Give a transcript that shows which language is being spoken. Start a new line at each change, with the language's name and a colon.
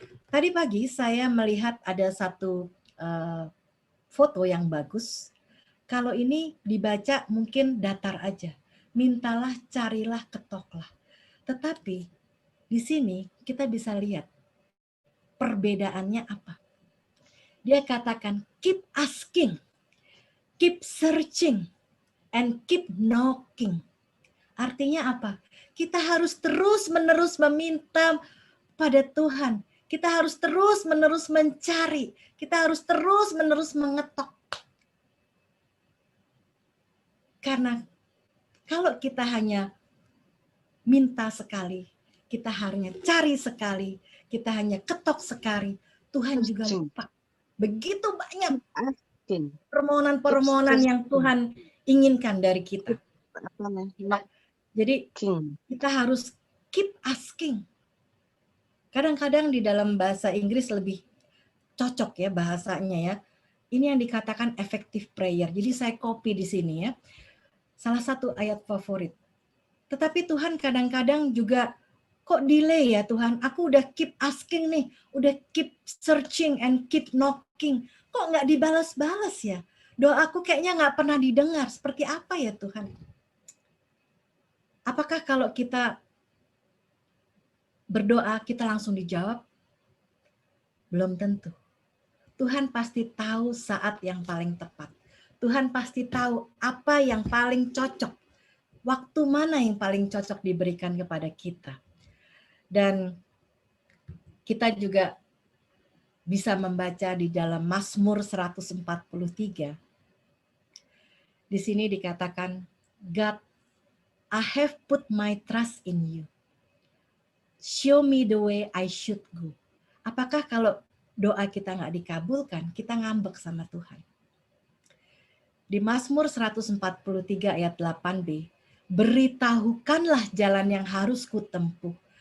Indonesian: Tadi pagi saya melihat ada satu foto yang bagus. Kalau ini dibaca mungkin datar aja. Mintalah, carilah, ketoklah. Tetapi di sini kita bisa lihat perbedaannya apa. Dia katakan
English: keep asking, keep searching, and keep knocking.
Indonesian: Artinya apa? Kita harus terus-menerus meminta pada Tuhan. Kita harus terus-menerus mencari. Kita harus terus-menerus mengetok. Karena kalau kita hanya minta sekali, kita hanya cari sekali, kita hanya ketok sekali, Tuhan juga lupa. Begitu banyak permohonan-permohonan yang Tuhan inginkan dari kita. Jadi kita harus
English: keep asking.
Indonesian: Kadang-kadang di dalam bahasa Inggris lebih cocok ya bahasanya ya. Ini yang dikatakan
English: effective prayer.
Indonesian: Jadi saya copy di sini ya. Salah satu ayat favorit. Tetapi Tuhan kadang-kadang juga kok delay ya Tuhan? Aku udah
English: keep asking
Indonesian: nih, udah
English: keep searching and keep knocking.
Indonesian: Kok nggak dibalas-balas ya? Doaku kayaknya nggak pernah didengar. Seperti apa ya Tuhan? Apakah kalau kita berdoa kita langsung dijawab? Belum tentu. Tuhan pasti tahu saat yang paling tepat. Tuhan pasti tahu apa yang paling cocok. Waktu mana yang paling cocok diberikan kepada kita. Dan kita juga bisa membaca di dalam Mazmur 143. Di sini dikatakan,
English: God, I have put my trust in you. Show me the way I should go.
Indonesian: Apakah kalau doa kita nggak dikabulkan, kita ngambek sama Tuhan? Di Mazmur 143 ayat 8b, beritahukanlah jalan yang harus kutempuh.